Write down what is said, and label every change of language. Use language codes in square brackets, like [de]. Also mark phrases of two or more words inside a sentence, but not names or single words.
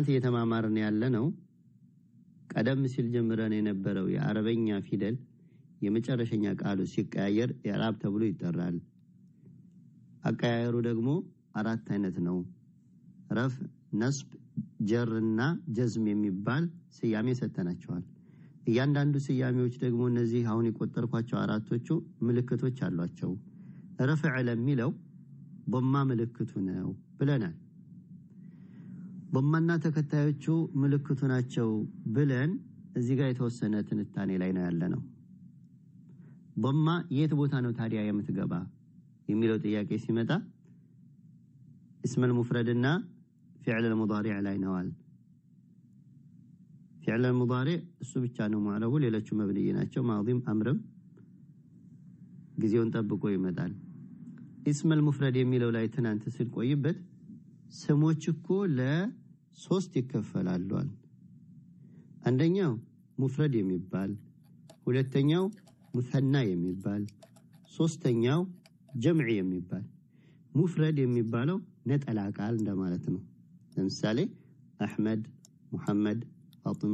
[am] እየተማማርን ያለነው ቀደም ሲል ጀምረን የነበረው የአረበኛ ፊደል የመጨረሻኛ ቃሉ ሲቀያየር ኢዕራብ ተብሎ ይጠራል። አቀያየሩ ደግሞ አራት አይነት ነው። ረፍ፣ ነስብ፣ ጀርና ጀዝም የሚባል ስያሜ ሰተናቸዋል። እያንዳንዱ ስያሜዎች ደግሞ እነዚህ አሁን የቆጠርኳቸው አራቶቹ ምልክቶች አሏቸው። ረፍዕ ለሚለው ضمة ምልክቱ ነው ብለናል። ضمና ተከታዮቹ ምልክቱ ናቸው ብለን እዚህ ጋር የተወሰነ ትንታኔ ላይ ነው ያለነው። ضمة የት ቦታ ነው ታዲያ የምትገባ የሚለው ጥያቄ ሲመጣ [ar] اسم المفرد [am] እና [ar] فعل المضارع [am] ላይ ነዋል። [ar] فعل المضارع [am] እሱ ብቻ ነው ሙዕረቡ፣ ሌሎቹ መብንይ ናቸው። ማዲም አምርም ጊዜውን ጠብቆ ይመጣል። [ar] اسم المفرد [am] የሚለው ላይ ትናንት ስንቆይበት ስሞች እኮ ለሶስት ይከፈላሉ። አንደኛው ሙፍረድ የሚባል፣ ሁለተኛው ሙሰና የሚባል፣ ሶስተኛው ጀምዕ የሚባል። ሙፍረድ የሚባለው ነጠላ ቃል እንደማለት ነው። ለምሳሌ አህመድ፣ ሙሐመድ፣ ፋጢማ፣